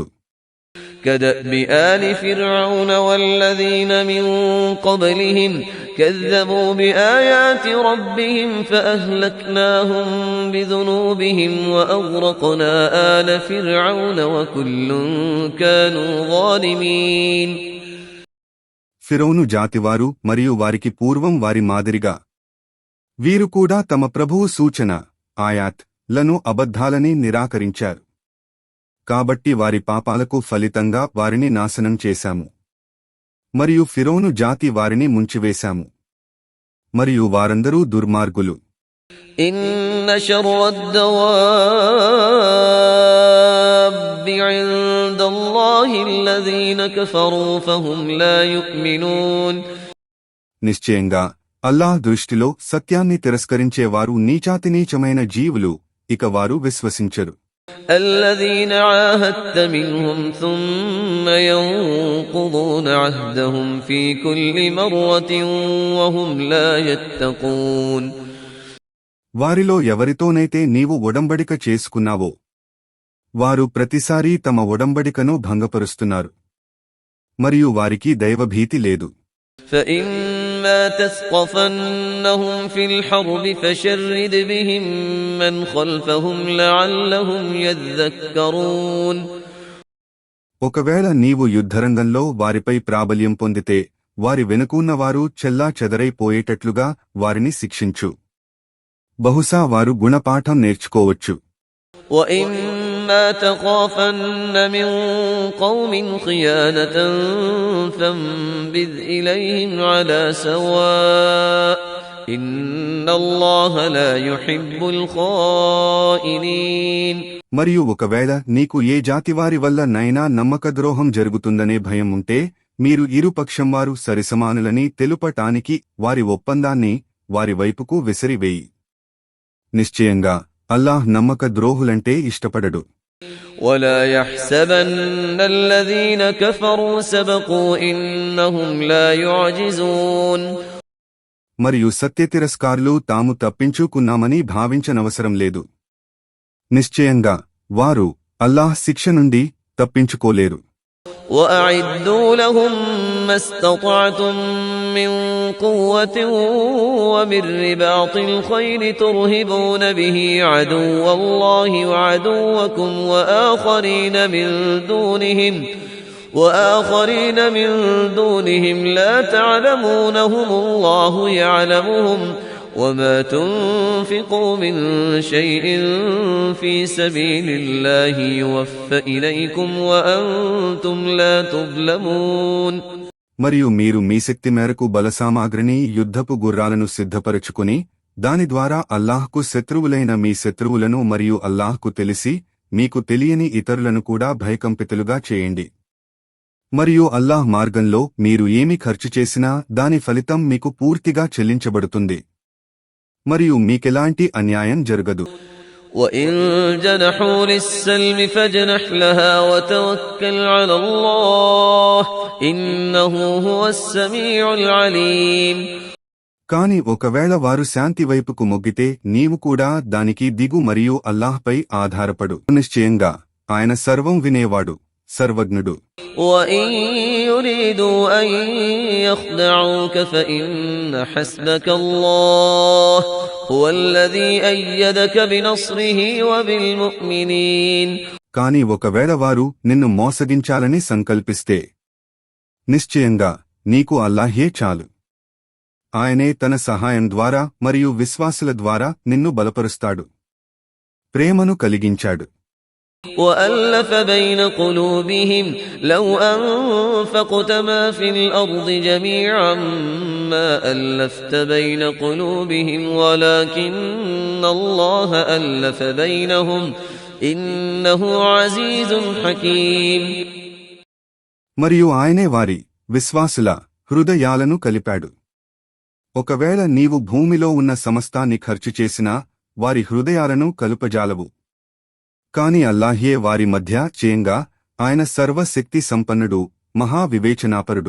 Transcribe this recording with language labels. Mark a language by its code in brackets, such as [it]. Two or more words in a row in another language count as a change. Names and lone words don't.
[ar] كدأب آل فرعون والذين من قبلهم كذبوا بآيات ربهم فأهلكناهم بذنوبهم وأغرقنا آل فرعون وكل كانوا ظالمين. [te] ఫిరౌను జాతివారు మరియు వారికి పూర్వం వారి మాదిరిగా వీరు కూడా తమ ప్రభువు సూచన, ఆయాత్ లను అబద్ధాలని నిరాకరించారు. కాబట్టి వారి పాపాలకు ఫలితంగా వారిని నాశనం చేశాము. మరియు ఫిరోను జాతి వారిని ముంచివేశాము. మరియు వారందరూ దుర్మార్గులు. [ar] إن شر الدواب عند الله الذين كفروا فهم لا يؤمنون. [te] నిశ్చయంగా అల్లాహ్ దృష్టిలో సత్యాన్ని తిరస్కరించేవారు నీచాతినీచమైన జీవులు, ఇక వారు విశ్వసించరు. [ar] الذين عاهدت منهم ثم ينقضون عهدهم في كل مرة وهم لا يتقون. [te] వారిలో ఎవరితోనైతే నీవు ఒడంబడిక చేసుకున్నావో వారు ప్రతిసారీ తమ ఒడంబడికను భంగపరుస్తున్నారు, మరియు వారికి దైవభీతి లేదు. [ar] فإما تثقفنهم في الحرب فشرد بهم من خلفهم لعلهم يذكرون. [te] ఒకవేళ నీవు యుద్ధరంగంలో వారిపై ప్రాబల్యం పొందితే వారి వెనుకున్నవారు చెల్లా చెదరైపోయేటట్లుగా వారిని శిక్షించు. బహుశా వారు గుణపాఠం నేర్చుకోవచ్చు. [ar] وَإِمَّا تَخَافَنَّ مِنْ قَوْمٍ خِيَانَةً فَانبِذْ إِلَيْهِمْ عَلَى سَوَاءٍ إِنَّ اللَّهَ لَا يُحِبُّ الْخَائِنِينَ. [te] మరియు ఒకవేళ నీకు ఏ జాతివారి వల్ల నైనా నమ్మకద్రోహం జరుగుతుందనే భయం ఉంటే మీరు ఇరుపక్షం వారు సరిసమానులని తెలుపటానికి వారి ఒప్పందాన్ని వారి వైపుకు విసిరివేయి. నిశ్చయంగా అల్లాహ్ నమ్మక ద్రోహులంటే ఇష్టపడడు. [ar] وَلَا يَحْسَبَنَّ الَّذِينَ كَفَرُوا سَبَقُوا إِنَّهُمْ لَا يُعْجِزُونَ. [te] మరియు సత్యతిరస్కారులు తాము తప్పించుకున్నామని భావించనవసరం లేదు. నిశ్చయంగా వారు అల్లాహ్ శిక్ష నుండి తప్పించుకోలేరు. [ar] وَأَعِدُّوا لَهُم مَّا اسْتَطَعْتُم مِّن قُوَّةٍ وَمِن رِّبَاطِ الْخَيْلِ تُرْهِبُونَ بِهِ عَدُوَّ اللَّهِ وَعَدُوَّكُمْ وَآخَرِينَ مِن دُونِهِمْ لَا تَعْلَمُونَهُمُ اللَّهُ يَعْلَمُهُمْ وَمَا تُنفِقُوا مِن شَيْءٍ فِي سَبِيلِ اللَّهِ يُوَفَّ إِلَيْكُمْ وَأَنْتُمْ لَا تُظْلَمُونَ. [te] మరియు మీరు మీ శక్తి మేరకు బలసామాగ్రిని యుద్ధపు గుర్రాలను సిద్ధపరచుకుని దాని ద్వారా అల్లాహ్కు శత్రువులైన మీ శత్రువులను మరియు అల్లాహ్కు తెలిసి మీకు తెలియని ఇతరులను కూడా భయకంపితులుగా చేయండి. మరియు అల్లాహ్ మార్గంలో మీరు ఏమి ఖర్చు చేసినా దాని ఫలితం మీకు పూర్తిగా చెల్లించబడుతుంది, మరియు మీకెలాంటి అన్యాయం జరగదు. [ar] وَإِن جَنَحُوا لِلسَّلْمِ فَاجْنَحْ لَهَا وَتَوَكَّلْ عَلَى اللَّهِ إِنَّهُ هُوَ السَّمِيعُ الْعَلِيمُ. [te] కాని ఒకవేళ వారు శాంతి వైపుకు మొగ్గితే నీవు కూడా దానికి దిగు మరియు అల్లాహ్పై ఆధారపడు. నిశ్చయంగా ఆయన సర్వం వినేవాడు, సర్వజ్ఞుడు. [ar] وَإِن يُرِيدُوا أَن يَخْدَعُوكَ فَإِنَّ حَسْبَكَ اللَّهُ هُوَ الَّذِي أَيَّدَكَ بِنَصْرِهِ وَبِالْمُؤْمِنِينَ. [te] కాని ఒకవేళ వారు నిన్ను మోసగించాలని సంకల్పిస్తే నిశ్చయంగా నీకు అల్లాహే చాలు. ఆయనే తన సహాయం ద్వారా మరియు విశ్వాసుల ద్వారా నిన్ను బలపరుస్తాడు, ప్రేమను కలిగించాడు. [ar] وَأَلَّفَ بَيْنَ قُلُوبِهِمْ لَوْ أَنفَقْتَ مَا فِي الْأَرْضِ جَمِيعًا مَا أَلَّفْتَ بَيْنَ قُلُوبِهِمْ وَلَكِنَّ اللَّهَ أَلَّفَ بَيْنَهُمْ إِنَّهُ عَزِيزٌ حَكِيمٌ. [te] మరియు ఆయనే వారి విశ్వాసుల హృదయాలను కలిపాడు. ఒకవేళ నీవు భూమిలో ఉన్న సమస్తాన్ని ఖర్చు చేసినా వారి హృదయాలను కలుపజాలవు. కాని అల్లాహే వారి మధ్య చేయంగా ఆయన సర్వశక్తి సంపన్నుడు, మహావివేచనాపరుడు.